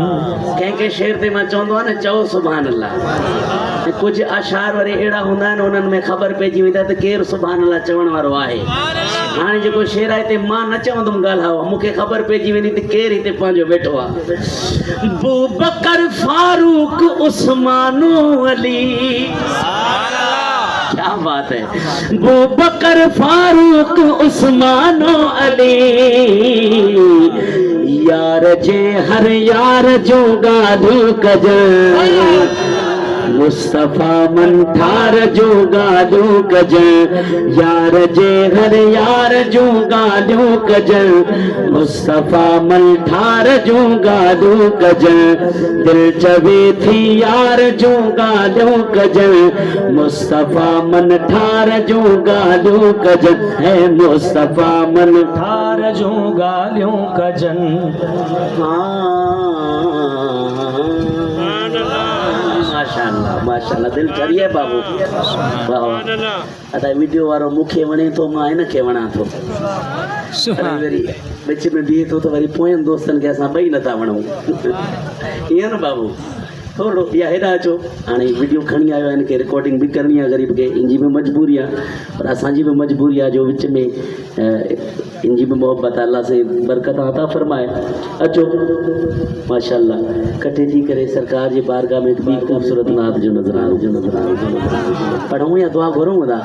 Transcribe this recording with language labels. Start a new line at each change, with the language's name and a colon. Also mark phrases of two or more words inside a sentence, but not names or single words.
Sindhi: कंहिंखे शेर ते मां चवंदो आहे न चओ
Arabic: سبحان الله
Sindhi: कुझु अशार वरी अहिड़ा हूंदा आहिनि उन्हनि में ख़बर पइजी वेंदी आहे त केरु
Arabic: سبحان الله
Sindhi: चवण वारो आहे हाणे जेको शेर आहे हिते मां न चवंदुमि ॻाल्हायो मूंखे ख़बर पइजी वेंदी त केरु हिते पंहिंजो वेठो आहे अबू बकर फारूक उस्मानो अली
Urdu: کیا بات ہے
Sindhi: अबू बकर फारूक उस्मानो अली यार जे हर यार जो ॻाल्हियूं कजनि मुस्तफ़ा मन ठार जो गालियूं कजनि यार जे घर यार जूं ॻाल्हियूं कजनि मुस्तफ़ा मन ठार जूं ॻाल्हियूं कजनि दिलि चवे थी यार जूं ॻाल्हियूं कजनि मुस्तफ़ा मन ठार जूं ॻाल्हियूं कजनि है मुस्तफ़ा मन ठार जूं ॻाल्हियूं कजनि माशाअल्लाह माशाअल्लाह दिल ठरी है बाबू वाह अदा वीडियो वारो मूंखे वणे थो मां हिन खे वणा थो वरी विच में बीहे थो त वरी पोयनि दोस्तनि खे असां ॿई नथा वणूं ईअं न बाबू थोरो या हेॾा अचो हाणे वीडियो खणी आयो आहे हिन खे रिकॉर्डिंग बि करणी आहे ग़रीब खे इन जी बि मजबूरी आहे पर असांजी बि मजबूरी आहे जो विच में इन जी बि मोहबत
Urdu: اللہ سے برکت عطا فرمائے
Sindhi: अचो माशाअल्लाह कठे थी करे सरकार जी बारगाह में ॿी ख़ूबसूरत नात जो नज़रानो पढ़ूं या दुआ घुरूं था